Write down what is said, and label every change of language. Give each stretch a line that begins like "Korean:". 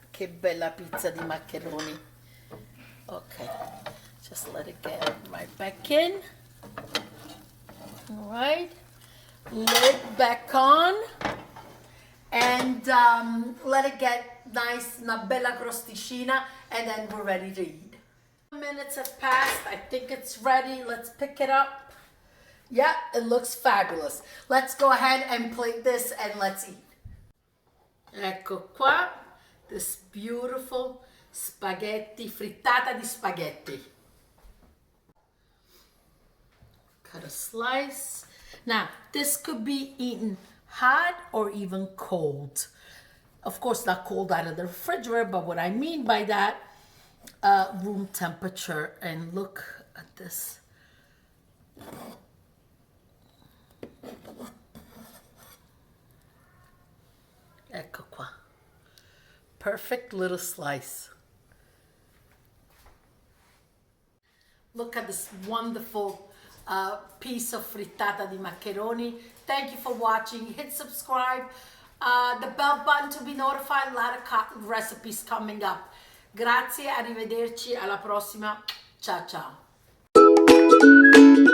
Italian: Che bella pizza di maccheroni.
English: Okay, just let it get right back in. All right, lid back on. And let it get nice,
Italian: una bella crosticina,
English: and then we're ready to eat. Minutes have passed. I think it's ready. Let's pick it up. Yeah, it looks fabulous. Let's go ahead and plate this and let's eat.
Italian: Ecco qua,
English: this beautiful spaghetti, frittata di spaghetti. Cut a slice. Now, this could be eaten hot or even cold. Of course, not cold out of the refrigerator, but what I mean by that, room temperature. And look at this.
Italian: Ecco qua.
English: Perfect little slice. Look at this wonderful piece of frittata di maccheroni. Thank you for watching. Hit subscribe, the bell button to be notified. A lot of recipes coming up.
Italian: Grazie, arrivederci, alla prossima. Ciao ciao.